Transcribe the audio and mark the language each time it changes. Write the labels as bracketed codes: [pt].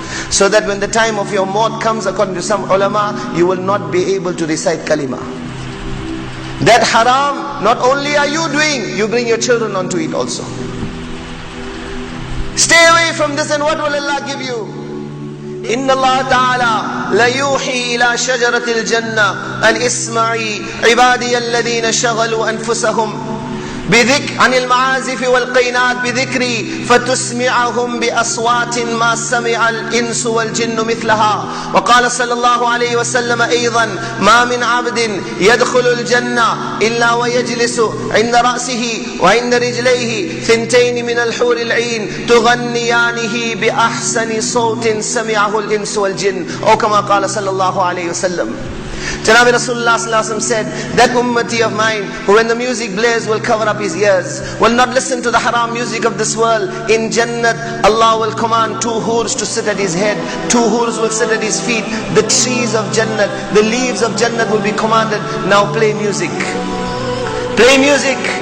[en] So that when the time of your maut comes, according to some ulama, you will not be able to recite kalima. That haram, not only are you doing, you bring your children onto it also. Stay away from this, and what will Allah give you? [ar] إن الله تعالى ليوحي إلى شجرة الجنة أن اسمعي عبادي الذين شغلوا أنفسهم عن المعازف والقينات بذكري فتسمعهم بأصوات ما سمع الإنس والجن مثلها. وقال صلى الله عليه وسلم أيضا ما من عبد يدخل الجنة إلا ويجلس عند رأسه وعند رجليه ثنتين من الحور العين تغنيانه بأحسن صوت سمعه الإنس والجن. أو كما قال صلى الله عليه وسلم. [en] Janabi Rasulullah sallallahu alaihi wasallam said, that ummati of mine, who when the music blares will cover up his ears, will not listen to the haram music of this world. In Jannat, Allah will command 2 hurs to sit at his head, 2 hurs will sit at his feet. The trees of Jannat, the leaves of Jannat will be commanded, now play music. Play music.